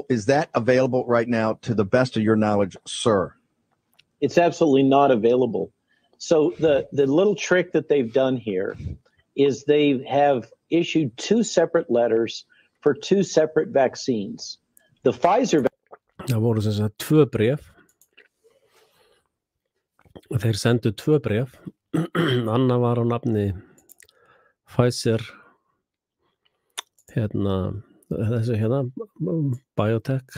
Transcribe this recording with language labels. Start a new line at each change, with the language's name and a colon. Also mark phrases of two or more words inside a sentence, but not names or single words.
English: Is that available right now to the best of your knowledge, sir? It's absolutely not available. So the little trick that they've done here is they have issued 2 separate letters for 2 separate vaccines. The Pfizer
Icelandic: Það voru sem sagt 2 bréf. Þeir sendu 2 bréf. Anna var á nafni Pfizer þessi Biotech.